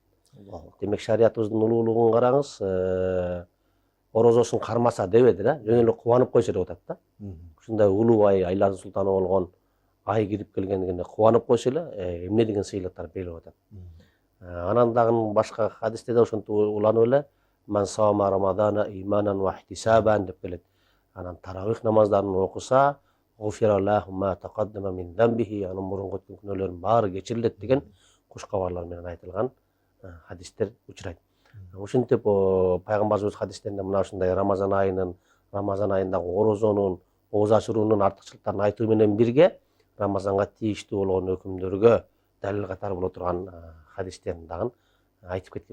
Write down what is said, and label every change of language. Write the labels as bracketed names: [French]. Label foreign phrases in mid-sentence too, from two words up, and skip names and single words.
[Kyrgyz] Демек шариятыбыздын улуулугун караңыз, орозосун кармаса дебеди да, жөн эле кубанып койсо деп атат да. Ушундай улуу ай, айлардын султаны болгон ай кирип келгендигине кубанып койсо эле, эмне деген сыйлыктар берип атат. Анан дагы башка хадистерде ошентип уланып эле [Arabic] "من صام رمضان إيمانا واحتسابا" [Kyrgyz] деп келет. Анан таравих намаздарын окуса, [Arabic] "غفر له ما تقدم من ذنبه", [Kyrgyz] анын мурунку өткөн күнөөлөрүнүн баары кечирилет деген куш кабарлар менен айтылган хадистер учурайт. Ошентип пайгамбарыбыз хадистеринде мына ушундай Рамазан айындагы орозонун, ооз ачыруунун артыкчылыктарын айтуу менен бирге Рамазанга тийиштүү болгон өкүмдөргө далил катары боло турган хадистерин дагы айтып кеткен.